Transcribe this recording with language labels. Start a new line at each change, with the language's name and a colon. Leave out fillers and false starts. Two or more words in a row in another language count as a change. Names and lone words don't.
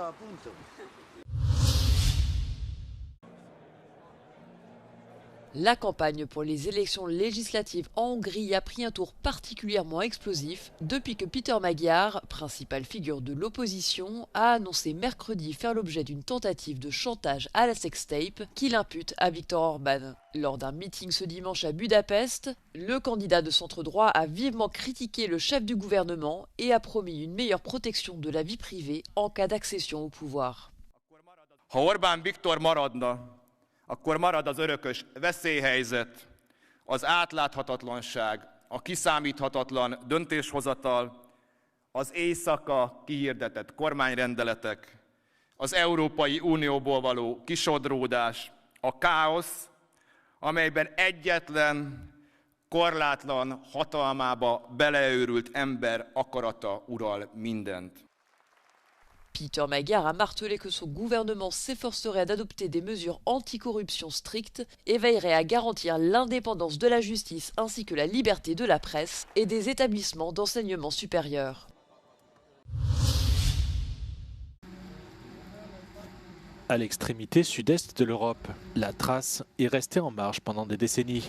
French: La campagne pour les élections législatives en Hongrie a pris un tour particulièrement explosif depuis que Péter Magyar, principale figure de l'opposition, a annoncé mercredi faire l'objet d'une tentative de chantage à la sextape qu'il impute à Viktor Orban. Lors d'un meeting ce dimanche à Budapest, le candidat de centre-droit a vivement critiqué le chef du gouvernement et a promis une meilleure protection de la vie privée en cas d'accession au pouvoir.
Hungarian: Ha Orbán Viktor maradna, akkor marad az örökös veszélyhelyzet, az átláthatatlanság, a kiszámíthatatlan döntéshozatal, az éjszaka kihirdetett kormányrendeletek, az Európai Unióból való kisodródás, a káosz, amelyben egyetlen korlátlan hatalmába beleőrült ember akarata ural mindent.
French: Péter Magyar a martelé que son gouvernement s'efforcerait d'adopter des mesures anticorruption strictes et veillerait à garantir l'indépendance de la justice ainsi que la liberté de la presse et des établissements d'enseignement supérieur. À l'extrémité sud-est de l'Europe, la Thrace est restée en marge pendant des décennies.